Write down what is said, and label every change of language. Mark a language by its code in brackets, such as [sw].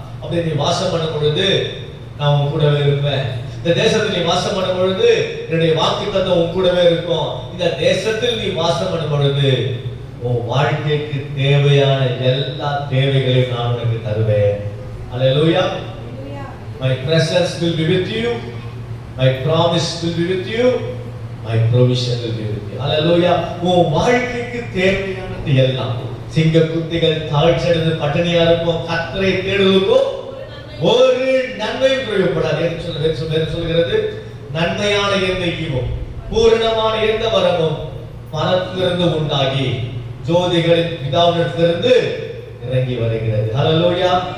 [ta] அப்படி நீ வாசம் பண்ணும் பொழுது நான் உன் கூடவே இருப்பேன். இந்த தேசத்தில் நீ வாசம் பண்ணும் பொழுது என்னுடைய வாக்குத்தத்தம் உன் கூடவே இருக்கும். இந்த தேசத்தில் நீ வாசம் பண்ணும் பொழுது உன் வாழ்க்கைக்கு தேவையான எல்லா தேவைகளையும் நான் உனக்கு தருவேன். ஹல்லேலூயா. [en] My presence will be with you. My promise will be with you. My provision will be with you. [ta] ஹல்லேலூயா. உன் வாழ்க்கைக்கு தேவையானது எல்லாம், சிங்க குட்டிகள் தாழ்ச்சடைந்து பட்டினியா இருக்கும், கர்த்தரை தேடுவதற்கும் ஒரு நன்மையும் குறைவுபடாது என்று சொல்கிறது. நன்மையான எந்த ஈவும் பூரணமான எந்த வரமும் மனத்திலிருந்து உண்டாகி ஜோதிகளின் பிதாவிடத்திலிருந்து இறங்கி வருகிறது. ஹல்லேலூயா.